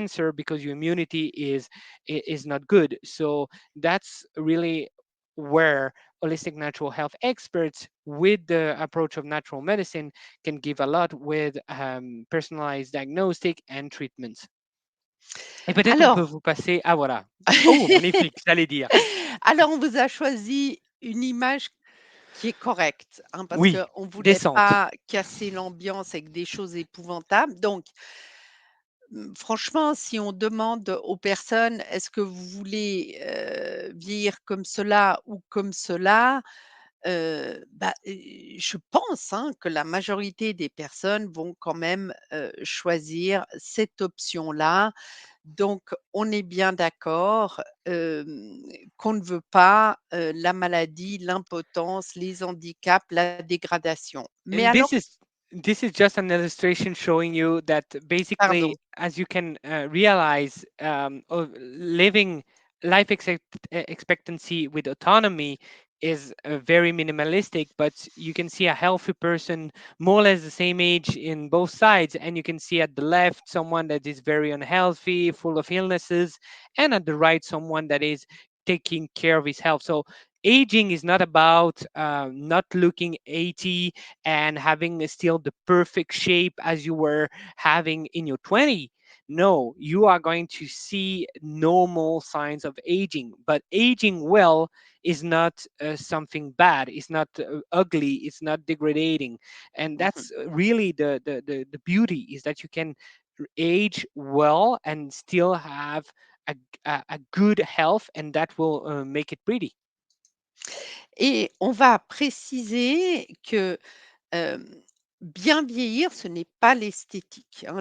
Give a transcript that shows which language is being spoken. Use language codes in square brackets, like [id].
[en] cancer because your immunity is not good. So that's really where holistic natural health experts, with the approach of natural medicine, can give a lot with personalized diagnostic and treatments. [fr] Et peut-être on peut Alors vous passer, ah voilà. Oh, magnifique, j'allais dire. alors on vous a choisi une image qui est correcte, hein, parce Oui, qu'on ne voulait descente. pas casser l'ambiance avec des choses épouvantables. Donc franchement, si on demande aux personnes: «Est-ce que vous voulez, vieillir comme cela ou comme cela?» Je pense, hein, que la majorité des personnes vont quand même, choisir cette option-là. Donc on est bien d'accord, qu'on ne veut pas, la maladie, l'impotence, les handicaps, la dégradation. Mais alors [en] this is just an illustration showing you that [fr] pardon. [en] basically, as you can realize, of living expectancy with autonomy is very minimalistic, but you can see a healthy person more or less the same age in both sides, and you can see at the left someone that is very unhealthy, full of illnesses, and at the right someone that is taking care of his health. So aging is not about not looking 80 and having still the perfect shape as you were having in your 20. No, you are going to see normal signs of aging, but aging well is not something bad. It's not ugly. It's not degrading, and Mmh. that's really the beauty is that you can age well and still have a, a good health, and that will make it pretty. [fr] Et on va préciser que Hem, bien vieillir, ce n'est pas l'esthétique, hein.